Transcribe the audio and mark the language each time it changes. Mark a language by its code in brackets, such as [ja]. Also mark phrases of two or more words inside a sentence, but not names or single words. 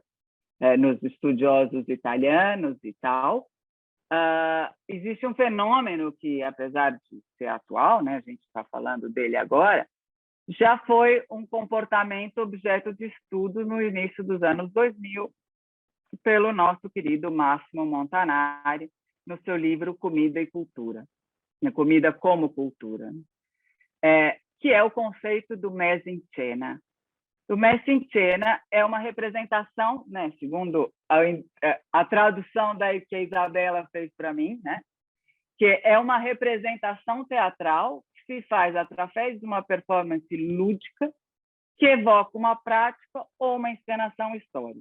[pt] nos estudiosos italianos e tal, existe um fenômeno que, apesar de ser atual, né, a gente está falando dele agora, já foi um comportamento objeto de estudo no início dos anos 2000, pelo nosso querido Massimo Montanari, no seu livro Comida e Cultura, Comida como Cultura, que é o conceito do [it] messe in scena. [pt] O [it] messe in scena [pt] é uma representação, né, segundo a tradução que a Isabela fez para mim, né, que é uma representação teatral que se faz através de uma performance lúdica que evoca uma prática ou uma encenação histórica.